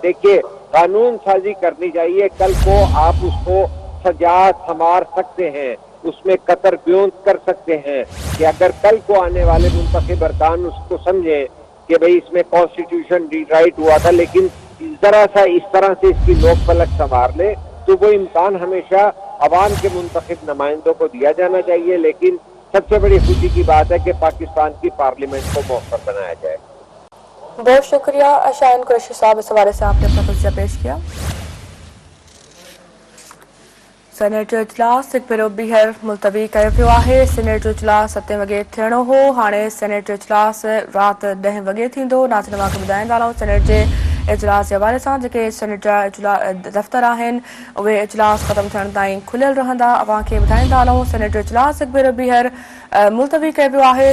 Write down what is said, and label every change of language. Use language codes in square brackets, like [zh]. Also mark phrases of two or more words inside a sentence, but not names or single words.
[ur] دیکھیے قانون سازی کرنی چاہیے کل کو آپ اس کو سجا سنوار سکتے ہیں اس میں قطر بیونت کر سکتے ہیں کہ اگر کل کو آنے والے منتخب ارکان اس کو سمجھیں کہ بھئی اس میں [en] constitution rewrite [ur] ہوا تھا لیکن ذرا سا اس طرح سے اس کی نوک پلک سنوار لے تو وہ امکان ہمیشہ عوام کے منتخب نمائندوں کو دیا جانا چاہیے. لیکن سب سے بڑی خوشی کی بات ہے کہ پاکستان کی پارلیمنٹ کو مؤخر بنایا جائے. بہت شکریہ شاہین قریشی صاحب اس حوالے سے آپ نے اپنا تجزیہ پیش کیا. [sd] سینیٹ جو اجلاس ایک بھیرو ॿीहर मुलतवी कयो पियो आहे. सैनेट जो इजलास 7 वॻे थियणो हो. हाणे सैनेट जो इजलास राति 10 वॻे थींदो. नाज़रीन तव्हांखे ॿुधाईंदा हलूं सैनेट जे इजलास जे हवाले सां जेके सैनेट जा दफ़्तर आहिनि उहे इजलास ख़तमु थियण ताईं खुलियल रहंदा. तव्हांखे ॿुधाईंदा हलूं सैनेट जो इजलास हिकु भेरो ॿीहर मुलतवी कयो पियो आहे.